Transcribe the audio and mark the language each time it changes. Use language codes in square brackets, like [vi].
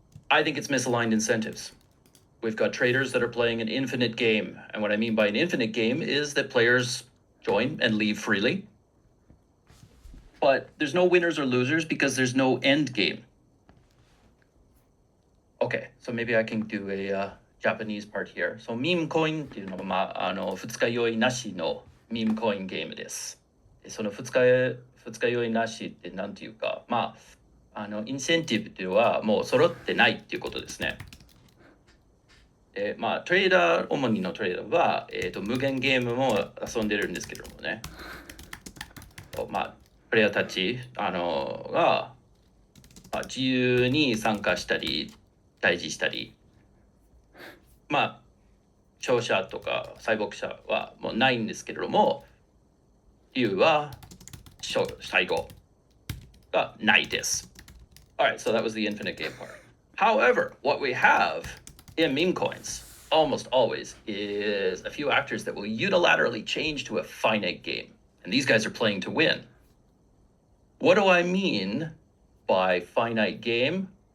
[en] I think it's misaligned incentives. We've got traders that are playing an infinite game. And what I mean by an infinite game is that players join and leave freely. But there's no winners or losers because there's no end game. Okay, so maybe I can do a Japanese part here. [ja] So meme coin っていうのは、二日酔いなしのミームコインゲームです。その二日酔いなしって何ていうか、インセンティブっていうのはもう揃ってないっていうことですね。トレーダー、主にのトレーダーは、無限ゲームも遊んでるんですけどもね。プレイヤーたち、が、自由に参加したり、対峙したり、勝者とか敗北者はもうないんですけれども、理由は最後がないです。 [en] Alright, so that was the infinite game part. However, what we have in meme coins, almost always, is a few actors that will unilaterally change to a finite game. And these guys are playing to win. What do I mean by finite game?